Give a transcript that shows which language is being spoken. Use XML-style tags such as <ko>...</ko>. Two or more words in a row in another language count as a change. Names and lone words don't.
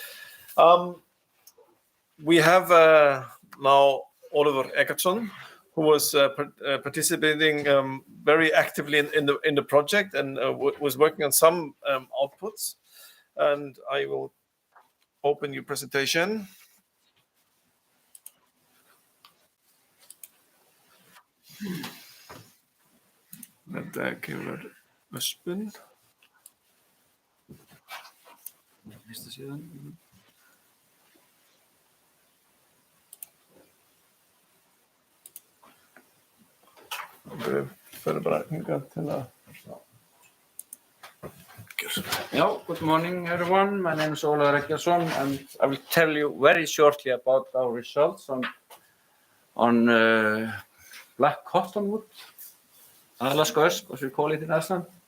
<en>We have now Ólafur Eggertsson, who was participating very actively in the project and was working on some outputs. And I will open your presentation.</en> <is>Þetta kemur öspun. Fyrsta síðan.</is> <en>Good morning, everyone. My name is Ólafur Eggertsson, and I will tell you very shortly about our results on black cottonwood, Alaska Ösp, as we call it in Iceland.</en>